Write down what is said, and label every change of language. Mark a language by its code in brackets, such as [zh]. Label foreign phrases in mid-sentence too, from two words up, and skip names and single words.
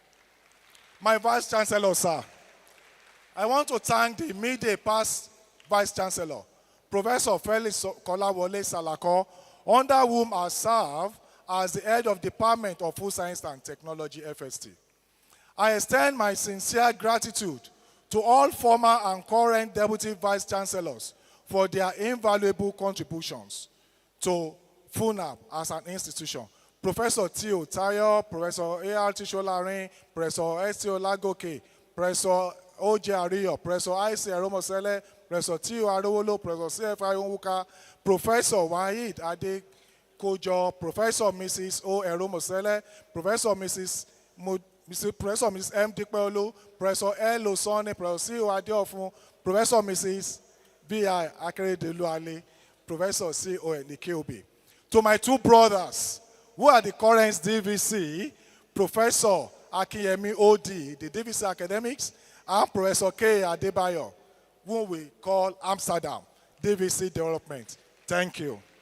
[en] My Vice Chancellor, sir, I want to thank the immediate past Vice Chancellor, Professor Felix Kolawole Salako, under whom I serve as the head of Department of Food Science and Technology, FST. I extend my sincere gratitude to all former and current Deputy Vice Chancellors for their invaluable contributions to FUNAAB as an institution. Professor Tio Tayo, Professor A.R.T. Sholarin, Professor S.T. Olagoke, Professor O.J. Ariyo, Professor I.C. Aromosele, Professor Tio Arowolo, Professor C.F. Ayonwuka, Professor Wahid Ade Kojo, Professor Mrs. O. Eromosele, Professor Mrs. Professor Mrs. M. Dikpeolu, Professor L. Osone, Professor C. O. Adeofun, Professor Mrs. B.I. Akeredolu Ali, Professor C. O. Nikeobi. To my two brothers, who are the current DVC, Professor Akinyemi O.D., the DVC Academics, and Professor K. Adebayo, whom we call Amsterdam, DVC Development. Thank you.